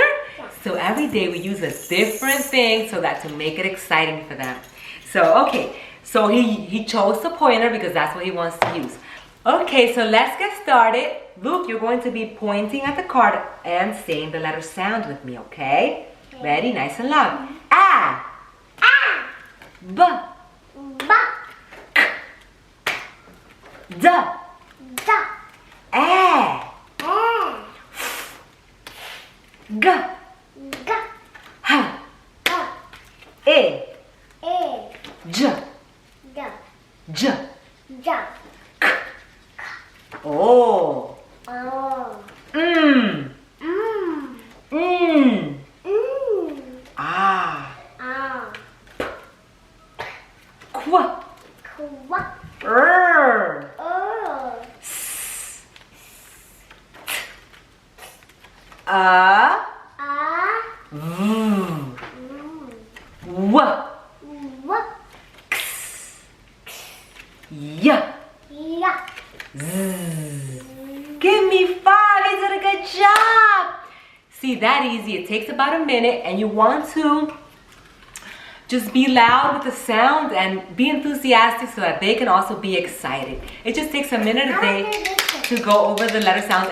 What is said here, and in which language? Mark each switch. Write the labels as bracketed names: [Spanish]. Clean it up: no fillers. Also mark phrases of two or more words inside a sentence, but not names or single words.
[English] So every day we use a different thing so that to make it exciting for them. So okay, so he chose the pointer because that's what he wants to use. Okay, so let's get started. Luke, you're going to be pointing at the card and saying the letter sound with me, okay? Ready? Nice and loud. A. A. B. B. D. D. E. E. G. G. H. E. E. E. J. J. J. J. Oh. O. Mm. Mm. Mm. Mm. Ah. A. Qu. Qu. R. O. S. A. A. V. Mm. W. W. X. Y. Y. Z. Give me 5. You did a good job. See, that easy. It takes about a minute and you want to just be loud with the sound and be enthusiastic so that they can also be excited. It just takes a minute a day to go over the letter sounds.